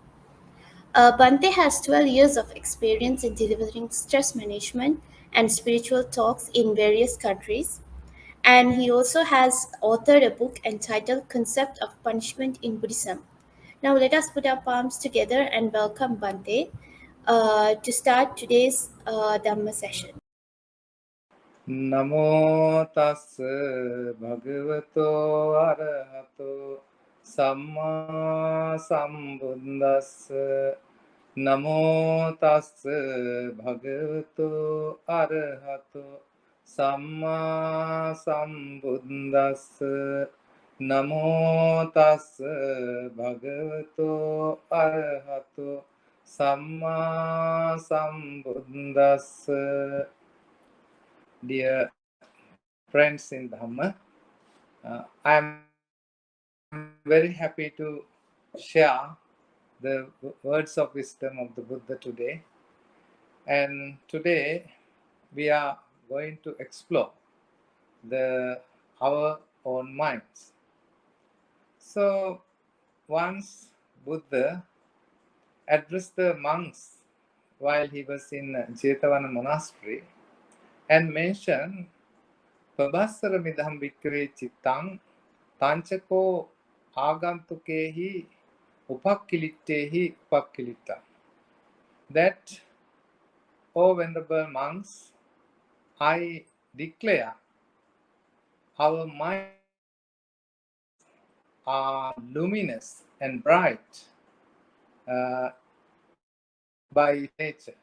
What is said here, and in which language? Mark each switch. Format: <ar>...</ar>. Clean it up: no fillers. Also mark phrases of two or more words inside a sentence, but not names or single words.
<en>Bhante has 12 years of experience in delivering stress management and spiritual talks in various countries, and he also has authored a book entitled Concept of Punishment in Buddhism. Now, let us put our palms together and welcome Bhante to start today's Dhamma session.</en> <pi>Namo tassa bhagavato arahato samma sambuddhassa. Namo tassa bhagavato arahato samma sambuddhassa. Namo tassa bhagavato arahato samma sambuddhassa.</pi> <en>Dear friends in Dhamma, I am very happy to share the words of wisdom of the Buddha today. And today we are going to explore our own minds. So once Buddha addressed the monks while he was in Jetavana monastery and mentioned</en> <pi>Pabhassara midham bhikkhave cittang tanchako agantukehi upakkilittehi upakkilitta.</pi> <en>That, O venerable monks, I declare our minds are luminous and bright by nature.</en>